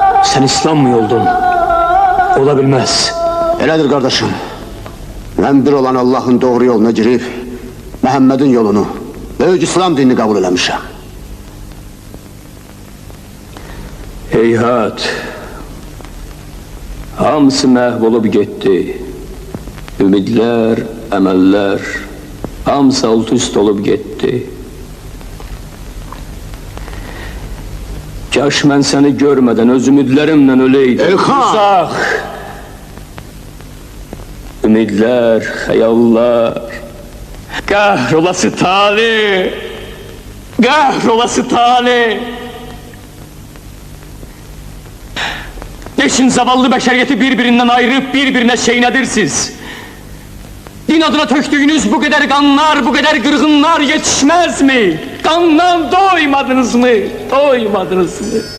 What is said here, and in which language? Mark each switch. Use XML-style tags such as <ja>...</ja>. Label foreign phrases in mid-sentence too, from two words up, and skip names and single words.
<tr>Sen İslam mı yoldun? Olabilmez.</tr> <az>Elədir kardeşim.</az> <tr>Ben bir olan Allah'ın doğru yoluna girip Muhammed'in yolunu, büyük İslam dinini kabul eləmişəm.</tr> <az>Heyhat. Hamısı məhv olub getdi. Ümidlər, əməllər, hamısı alt üst olub getdi. Kaş mən səni görmədən öz ümidlərimlə öləydim. Elxan! Uzaq! Ümidlər, xəyallar. Qəhr olası tali! Qəhr olası tali! Geçin zavallı bəşəriyyəti bir-birindən ayırıb bir-birinə çeynədirsiniz.</az> <tr>Din adına töktüğünüz bu kadar qanlar, bu kadar qırğınlar yetişmez mi? Qandan doymadınız mı? Doymadınız mı?</tr>